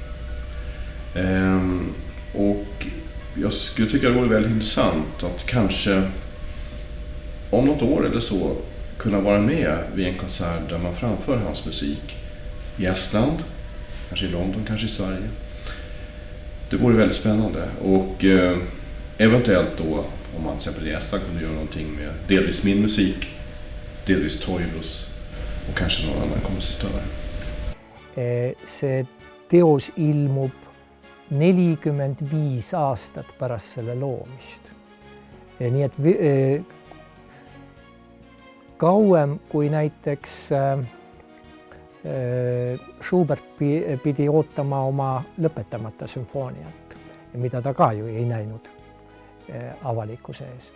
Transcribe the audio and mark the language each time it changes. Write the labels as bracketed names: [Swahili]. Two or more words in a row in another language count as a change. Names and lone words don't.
[Swedish] Och jag skulle tycka det vore väldigt intressant att kanske om något år eller så kunna vara med vid en konsert där man framför hans musik i Estland, kanske i London, kanske i Sverige. Det vore väldigt spännande och eventuellt då om man till exempel i Estland kunde göra någonting med delvis min musik, delvis Toivos och kanske någon annan kompositör. [Estonian] See teos ilmub 45 aastat pärast selle loomist. Nii et kauem kui näiteks Schubert pidi ootama oma lõpetamata sümfooniat, mida ta ka ju ei näinud avalikkuse ees.